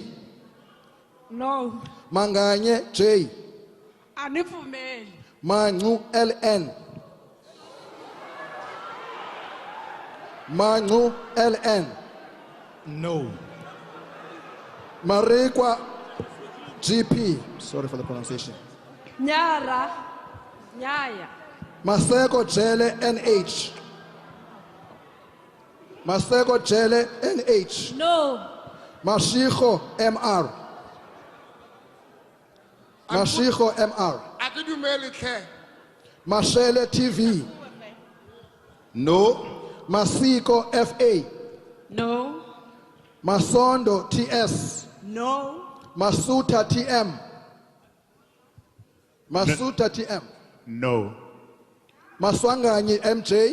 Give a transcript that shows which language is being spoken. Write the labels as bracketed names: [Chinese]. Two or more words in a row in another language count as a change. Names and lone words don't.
[English] No. Manganye J. [Tsonga] Anivumeli. [English] Mangu LN. Mangu LN. No. Marikwa GP. Sorry for the pronunciation. Nyara. Nyaya. Maseko Jele NH. Maseko Jele NH. No. Mashiko MR. Mashiko MR. [Tsonga] Akidumeli ke. [English] Mashele TV. No. Masiko FA. No. Masondo TS. No. Masuta TM. Masuta TM. No. Maswanganyi MJ.